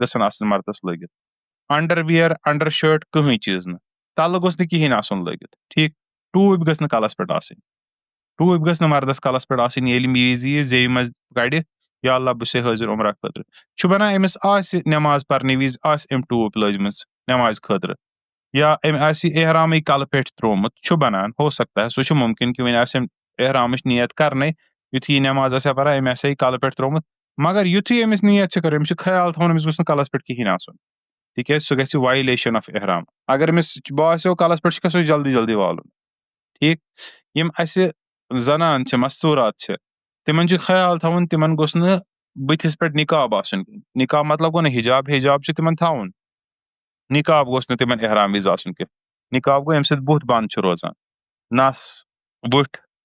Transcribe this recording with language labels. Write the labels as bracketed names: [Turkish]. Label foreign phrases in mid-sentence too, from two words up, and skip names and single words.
[Kashmiri] گژھن آسٕنۍ مردس لٲگِتھ [English] underwear undershirt [Kashmiri] کٕہٕنۍ چیٖز نہٕ تلہٕ گوٚژھ نہٕ کِہینۍ آسُن لٲگِتھ ٹھیٖک ٹوٗپۍ گٔژھ نہٕ کلس پٮ۪ٹھ آسٕنۍ ٹوٗپۍ گٔژھ نہٕ مردس کلس پٮ۪ٹھ آسٕنۍ ییٚلہِ وِزِ یہِ زیوِ منٛز کڑِ یا اللہ بہٕ چھُسے حٲضِر عمرہ خٲطرٕ چھُ بنان أمِس آسہِ نٮ۪ماز پرنہٕ وِزِ آسہِ أمۍ ٹوٗپۍ لٲجمٕژ نٮ۪مازِ خٲطرٕ یا أمۍ آسہِ احرامٕے کلہٕ پٮ۪ٹھ تروومُت چھُ بنان [Urdu] ہو سکتا ہے [Kashmiri] سُہ چھُ مُمکِن کہِ وۄنۍ آسہِ أمۍ احرامٕچ نیت کرنے یُتھُے یہِ نٮ۪ماز آسہِ ہا پران أمۍ آسہِ ہا یہِ کلہٕ پٮ۪ٹھ تروومُت مگر یُتھُے أمِس نیت چھِ کرٕنۍ أمِس چھُ خیال تھاوُن أمِس گوٚژھ نہٕ کلس پٮ۪ٹھ کِہینۍ آسُن تِکیٛازِ سُہ گژھِ [English] violation of [Kashmiri] احرام اگر أمِس باسیو کلس پٮ۪ٹھ چھُ سُہ جلدی جلدی والُن ٹھیٖک یِم اسہِ زنان چھِ مستوٗرات چھِ تِمن چھُ خیال تھاوُن تِمن گوٚژھ نہٕ بٕتھِس پٮ۪ٹھ نِقاب آسُن نِقاب مطلب گوٚو نہٕ حِجاب چھُ تِمن تھاوُن نِقاب گوٚژھ نہٕ تِمن احرام وِزِ آسُن کینٛہہ نِقاب گوٚو ییٚمہِ سۭتۍ بُتھ بنٛد چھُ روزان نس بٕتھ